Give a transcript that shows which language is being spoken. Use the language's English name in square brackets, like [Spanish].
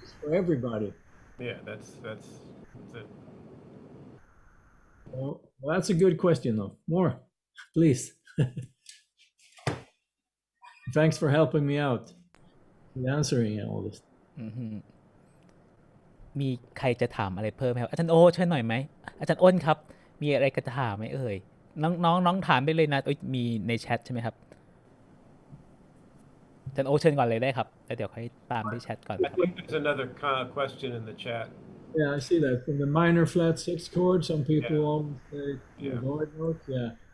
[English] For everybody. Yeah, that's it. Well, that's a good question, though. More, please. Thanks for helping me out with answering all this. [Thai] มีใครจะถามอะไรเพิ่มไหมครับอาจารย์โอเชิญหน่อยไหมอาจารย์อ้นครับมีอะไรจะถามไหมเอ่ยน้องถามไปเลยนะมีในแชทใช่ไหมครับอาจารย์โอเชิญก่อนเลยได้ครับแล้วเดี๋ยวค่อยตามด้วยแชทก่อน [English] I think there's another question in the chat. Yeah, I see that. From the minor flat 6 chord, some people always say avoid notes. Yeah.